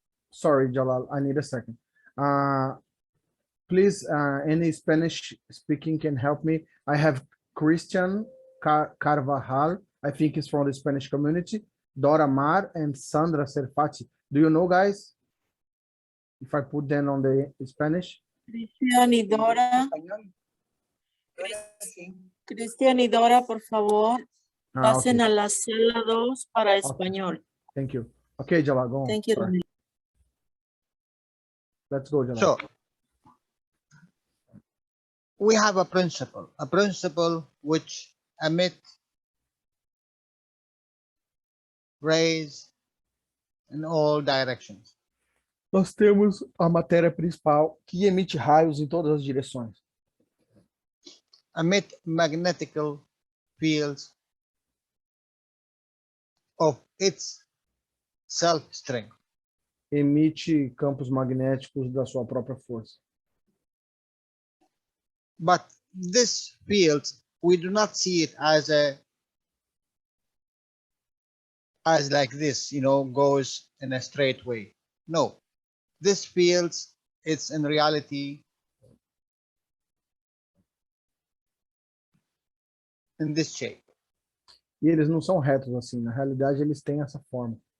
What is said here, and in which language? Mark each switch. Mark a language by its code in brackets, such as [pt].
[en] Sorry, Jalal, I need a second. Please, any Spanish speaking can help me. I have Christian Carvajal, I think he's from the Spanish community, Dora Mar and Sandra Serfati. Do you know, guys? If I put them on the Spanish? [es] Cristian y Dora. Cristian y Dora, por favor, pasen [en] Okay. [es] a la sala 2 para español. [en] Thank you. Okay, Jalal, go on. Thank you. Sorry. Let's go, Jalal. So we have a principle which emits rays in all directions. [pt] Nós temos a matéria principal que emite raios em todas as direções. [en] Emit magnetical fields of its self-strength. [pt] Emite campos magnéticos da sua própria força. [en] But this field, we do not see it as a as like this, goes in a straight way. No, this fields, it's in reality in this shape. [pt] E eles não são retos assim, na realidade eles têm essa forma.